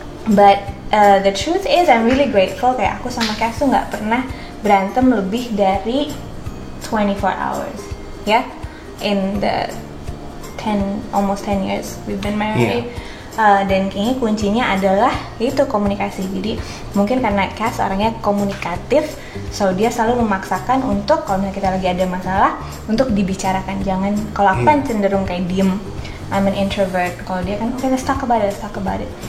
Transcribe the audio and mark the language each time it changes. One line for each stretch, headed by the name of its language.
English: But the truth is, I'm really grateful.
Indonesian: Kayak aku sama Cass tuh nggak pernah berantem lebih dari 24 hours.
English: Ya, in the almost 10 years we've been married.
Indonesian: Dan kayaknya kuncinya adalah itu komunikasi. Jadi mungkin karena Cass orangnya komunikatif, so dia selalu memaksakan untuk kalau misalnya kita lagi ada masalah untuk dibicarakan. Jangan, kalau aku kan cenderung kayak diem, I'm an introvert.
English: Kalau dia kan, okay, let's talk about it.